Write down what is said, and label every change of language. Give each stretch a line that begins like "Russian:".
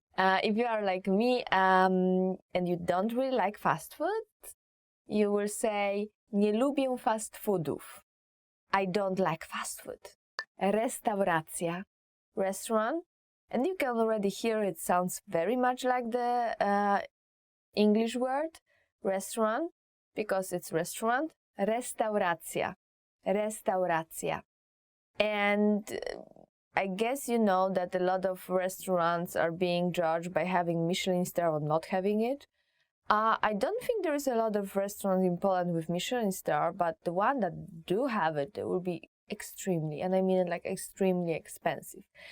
English: If you are like me and you don't really like fast food, you will say
Polish: nie lubię fast foodów.
English: I don't like fast food. Restauracja, restaurant, and you can already hear it sounds very much like the English word restaurant, because it's restaurant. Restauracja, restauracja. And I guess you know that a lot of restaurants are being judged by having Michelin star or not having it. I don't think there is a lot of restaurants in Poland with Michelin star, but the one that do have it, they will be extremely, and I mean it like extremely expensive.